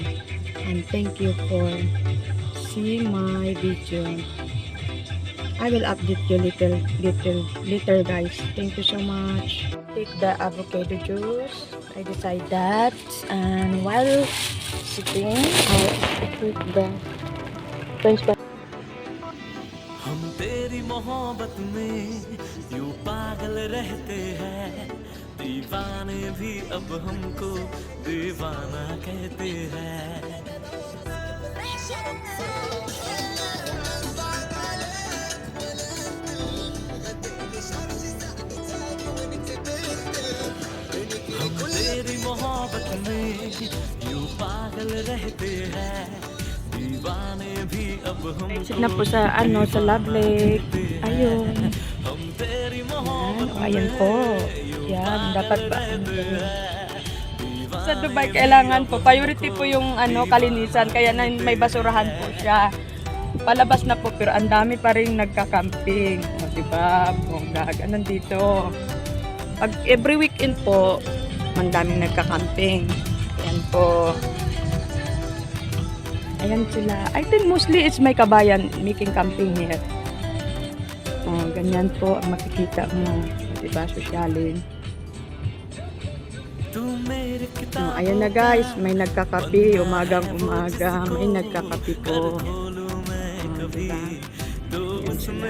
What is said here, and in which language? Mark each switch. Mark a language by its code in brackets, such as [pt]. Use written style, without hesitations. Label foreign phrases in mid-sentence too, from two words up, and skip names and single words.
[en] And thank you for seeing my video. I will update you later guys. Thank you so much. Take the avocado juice. I decide that, and while sitting, I put the French fries. [hi] हम तेरी मोहब्बत में यूं पागल रहते हैं, दीवाने भी अब हमको दीवाना कहते हैं। हम तेरी मोहब्बत में यूं पागल रहते हैं, दीवाने भी अब [en] Exit [hi] हमको [tl] na po sa sa Love Lake. Ayun. [hi] हम तेरी [tl] Yan. [hi] मोहब्बत [tl] O, ayan po. Yan. Dapat ba? Sa Dubai, kailangan po, priority po yung kalinisan. Kaya na may basurahan po siya. Palabas na po, pero ang dami pa rin nagka-camping. O, diba? Bongga. Ganun dito. Pag [en] every weekend [tl] po, ang daming nagka-camping. Ayan po. Ayan sila. [en] I think mostly it's [tl] may kabayan [en] making camping here. [tl] Oh, ganyan po ang makikita mo. Diba, sosyalin. Oh, ayan na guys, may nagkakape. Umagang-umaga, may nagkakape po. Oh, diba? Ayan sila.